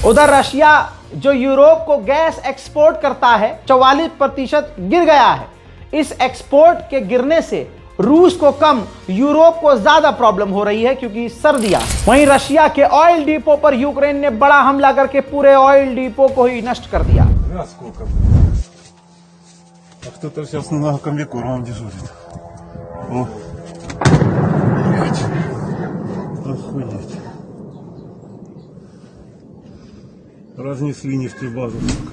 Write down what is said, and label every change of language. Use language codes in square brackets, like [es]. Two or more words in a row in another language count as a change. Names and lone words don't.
[hi] उधर रशिया जो यूरोप को [en] gas export [hi] करता है 44% गिर गया है। इस एक्सपोर्ट के गिरने से रूस को कम, यूरोप को ज्यादा प्रॉब्लम हो रही है क्योंकि सर्दियां। वहीं रशिया के [en] oil depot [hi] पर यूक्रेन ने बड़ा हमला करके पूरे [en] oil depot [hi] को ही नष्ट कर दिया। [ru] Сколько? А кто-то сейчас на комбикормом дежурит. О. Блять. Охуеть. Разнесли нефтебазу, сука.